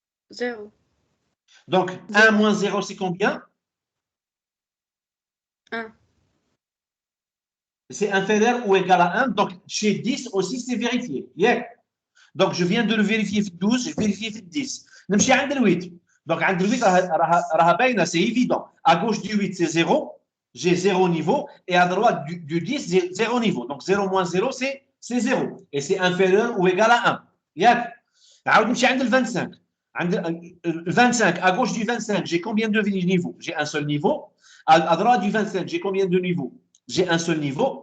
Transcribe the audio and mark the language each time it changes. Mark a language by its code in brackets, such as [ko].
[fr] 0. Donc, 1 moins 0, c'est combien? 1. C'est inférieur ou égal à 1. Donc, chez 10 aussi, c'est vérifié. Yeah. Donc, je viens de le vérifier 12, je vérifie 10. [ar] نمشي عند ال 8. Donc, عند ال 8, راها باينه, [fr] c'est évident. À gauche du 8, c'est 0. J'ai 0 niveau. Et à droite du 10, j'ai 0 niveau. Donc, 0 moins 0, c'est 0. Et c'est inférieur ou égal à 1. [ar] ياك. نعاود نمشي عند ال 25. عند ال 25, [fr] à gauche du 25, j'ai combien de niveaux? J'ai un seul niveau. À droite du 25, j'ai combien de niveaux? J'ai un seul niveau.